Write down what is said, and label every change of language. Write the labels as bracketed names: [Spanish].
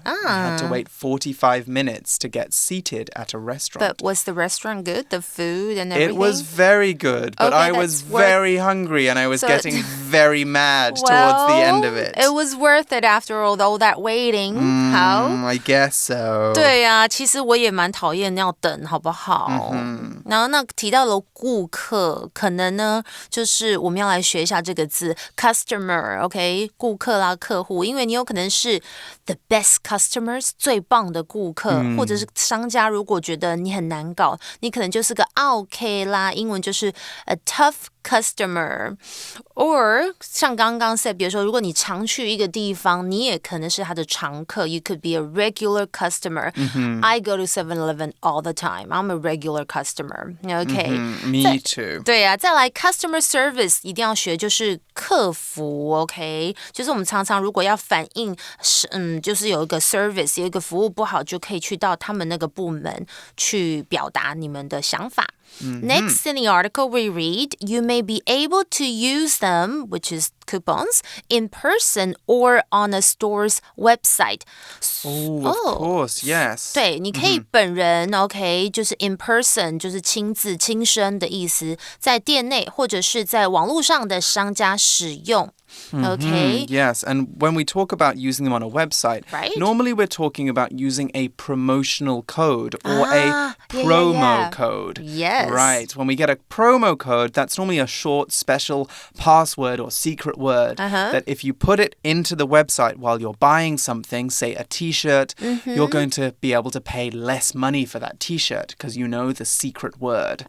[English] I had to wait 45 minutes to get seated at a restaurant. But was the restaurant good? The food and everything? It was very good, but I was very hungry and I was getting very mad towards the end of it. It was worth it after all that waiting. How? I guess so. [Chinese] 对啊，其实我也蛮讨厌要等，好不好？然后那提到了顾客，可能呢就是我们要来学一下这个字 customer，OK？顾客啦，客户，因为你有可能是 [English] the best customers [Chinese] 最棒的顾客，或者是商家如果觉得你很难搞，你可能就是个 OK 啦，英文就是 [English] a tough customer， [Chinese] or 像刚刚 said， 比如说如果你常去一个地方，你也可能是他的常客 [English] you could be a regular customer. I go to 7-Eleven all the time. I'm a regular customer. Okay. Me too. [Chinese] 对啊，再来 customer service 一定要学，就是客服 OK， 就是我们常常如果要反映就是有一个 service 有一个服务不好，就可以去到他们那个部门去表达你们的想法。 [English] Next in the article we read, you may be able to use them, which is coupons, in person or on a store's website. Of course, yes. [Chinese] 对，你可以本人OK， 就是 [English] in person， [Chinese] 就是亲自亲身的意思，在店内或者是在网络上的商家使用。 [English] Okay. Yes, and when we talk about using them on a website, normally we're talking about using a promotional code or a promo code. Yes. Right. When we get a promo code, that's normally a short, special password or secret secret word that if you put it into the website while you're buying something, say a t-shirt, you're going to be able to pay less money for that t-shirt because you know the secret word.